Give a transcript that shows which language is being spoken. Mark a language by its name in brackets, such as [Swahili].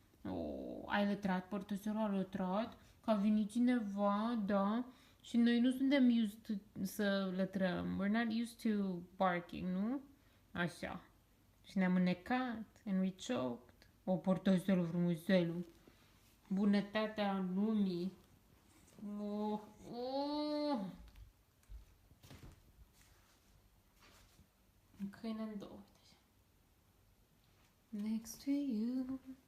[Romanian] Oh, ai lătrat, părtăsorul a lătrat, că a venit cineva, da? Și noi nu suntem used să lătrăm. [English] We're not used to barking, nu? [Romanian] Așa. Și ne-am înnecat [English] and we choked. [Romanian] O, părtăsorul frumuselul. Bunătatea lumii. Oh, oh. Câine în două. [English] Next to you.